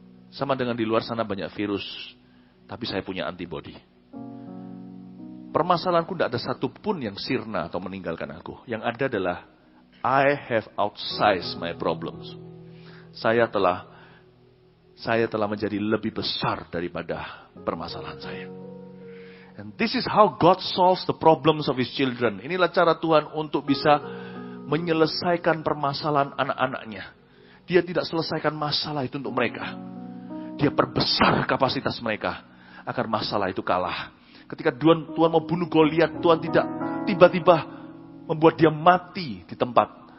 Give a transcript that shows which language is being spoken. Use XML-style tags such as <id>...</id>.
<id>Sama dengan di luar sana banyak virus, tapi saya punya antibody. Permasalahanku tidak ada satupun yang sirna atau meninggalkan aku. Yang ada adalah,</id> <en>I have outsized my problems.</en> <id>Saya telah menjadi lebih besar daripada permasalahan saya.</id> <en>And this is how God solves the problems of His children.</en> <id>Inilah cara Tuhan untuk bisa menyelesaikan permasalahan anak-anaknya. Dia tidak selesaikan masalah itu untuk mereka. Dia perbesar kapasitas mereka agar masalah itu kalah. Ketika Tuhan mau bunuh Goliat, Tuhan tidak tiba-tiba membuat dia mati di tempat.</id>